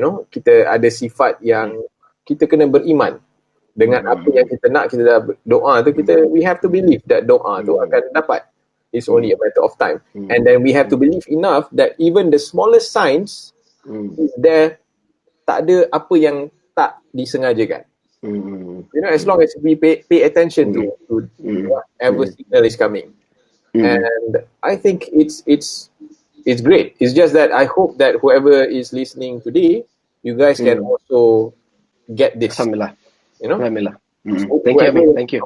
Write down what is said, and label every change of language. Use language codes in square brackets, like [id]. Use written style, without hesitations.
[ms] Kita ada sifat yang kita kena beriman dengan apa yang kita nak. Kita dah doa tu, [en] we have to believe that [ms] doa tu akan dapat. [en] It's only a matter of time. And then we have to believe enough that even the smallest signs is there. [ms] Tak ada apa yang tak disengajakan. [en] As long as we pay attention to whatever signal is coming. And I think it's great. It's just that I hope that whoever is listening today, you guys can also get this. Alhamdulillah. Alhamdulillah. Thank you.